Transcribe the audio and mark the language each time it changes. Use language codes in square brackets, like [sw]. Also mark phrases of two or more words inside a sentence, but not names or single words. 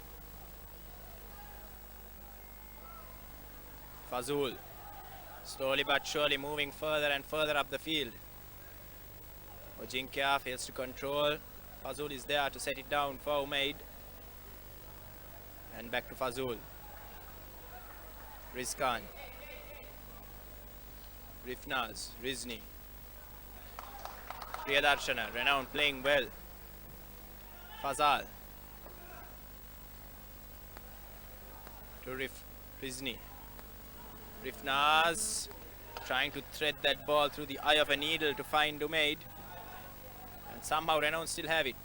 [en] Fazul slowly but surely moving further and further up the field. Ojinka fails to control. Fazul is there to set it down for Umaid. And back to Fazul. Rizkan. Rifnaz. Rizni. Priyadarshana. Renown playing well. Fazal. To Rizni. Rifnaz trying to thread that ball through the eye of a needle to find Umaid. And somehow Renown still have it.